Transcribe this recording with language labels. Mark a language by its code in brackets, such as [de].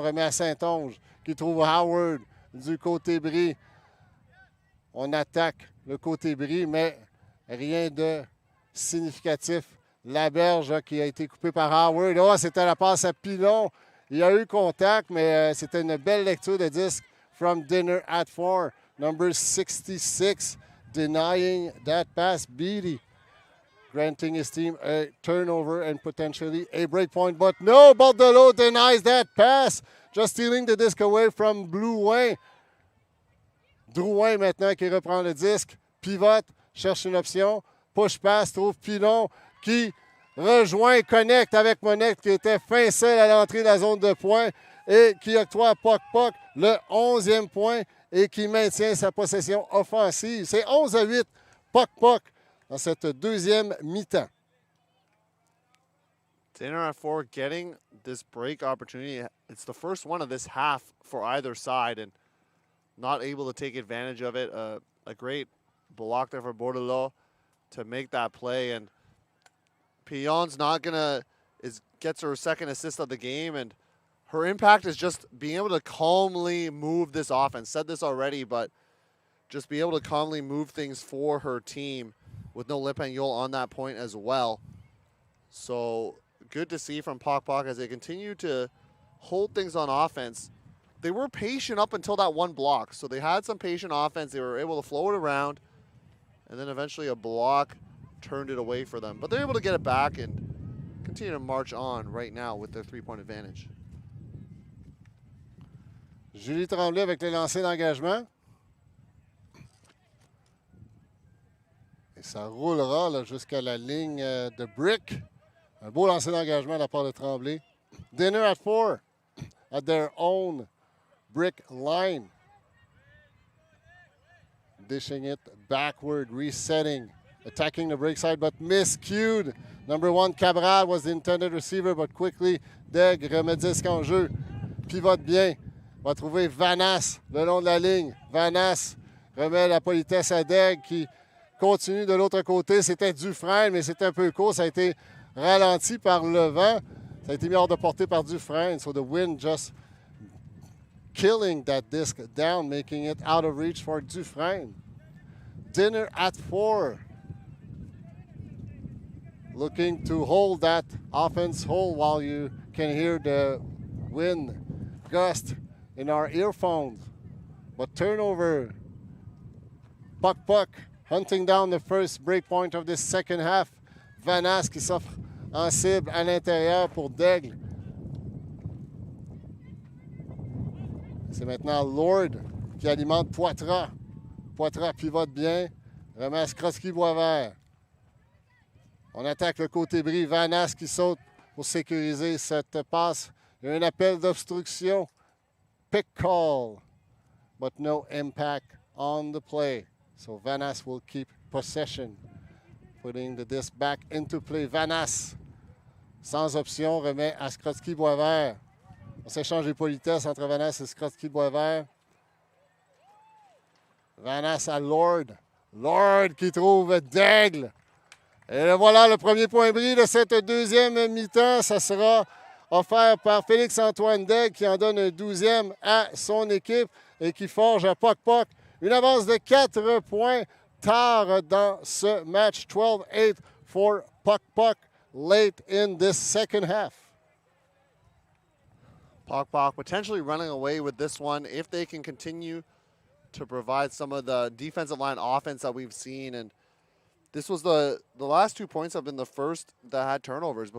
[fr] Remet à Saint-Onge qui trouve Howard du côté bris. On attaque le côté bris, mais rien de significatif. La berge qui a été coupée par Howard. Oh, c'était la passe à Pilon. Il y a eu contact, mais c'était une belle lecture de disque [en] from Dinner at 4. Number 66 denying that pass. Beatty granting his team a turnover and potentially a break point. But no, Bordelot denies that pass. Just stealing the disc away from Blouin. [fr] Drouin maintenant qui reprend le disque. Pivote, cherche une option. Push pass, trouve Pilon qui rejoint, connecte avec Monette qui était fin seul à l'entrée de la zone de points et qui octroie à Poc le 11e point et qui maintient sa possession offensive. C'est 11-8, Poc dans cette deuxième mi-temps. [en] Dinner at 4 getting this break opportunity. It's the first one of this half for either side and not able to take advantage of it. A great block there for Bordelot to make that play, and Pion's not gonna gets her second assist of the game, and her impact is just being able to calmly move this offense. Said this already, but just be able to calmly move things for her team with no Lepagnol on that point as well. So good to see from Poc as they continue to hold things on offense. They were patient up until that one block, so they had some patient offense. They were able to flow it around, and then eventually a block turned it away for them. But they're able to get it back and continue to march on right now with their three-point advantage. [fr] Julie Tremblay avec les lancers d'engagement. Et ça roulera là, jusqu'à la ligne de brick. Un beau lancer d'engagement de la part de Tremblay. [en] Dinner at 4 at their own brick line. Dishing it backward, resetting, attacking the break side, but miscued. Number 1, Cabral was the intended receiver, but quickly, [fr] Deg remet disque en jeu. Pivote bien. Va trouver Vanas le long de la ligne. Vanas remet la politesse à Deg qui continue de l'autre côté. C'était Dufresne, mais c'était un peu court. Ça a été ralenti par le vent. Ça a été mis hors de portée par Dufresne. [en] So the wind just killing that disc down, making it out of reach for Dufresne. Dinner at 4. Looking to hold that offense whole while you can hear the wind gust in our earphones. But turnover. Puck hunting down the first break point of this second half. [fr] Vanas qui s'offre en cible à l'intérieur pour Daigle. C'est maintenant Lord qui alimente Poitras. Poitras pivote bien. Remet à Skrotsky-Boisvert. On attaque le côté bris. Vanas qui saute pour sécuriser cette passe. Il y a un appel d'obstruction. [en] Pick call. But no impact on the play. So Vanas will keep possession. Putting the disc back into play. [fr] Vanas, sans option, remet à Skrotsky-Boisvert. On s'échange les politesses entre Vanas et Skrotsky-Boisvert. Vanas à Lord. Lord qui trouve Daigle. Et voilà le premier point bris de cette deuxième mi-temps. Ça sera offert par Félix-Antoine Daigle qui en donne un 12e à son équipe et qui forge à Poc une avance de 4 points tard dans ce match. [en] 12-8 for Poc late in this second half. Poc potentially running away with this one if they can continue to provide some of the defensive line offense that we've seen. And this was the last 2 points have been the first that had turnovers.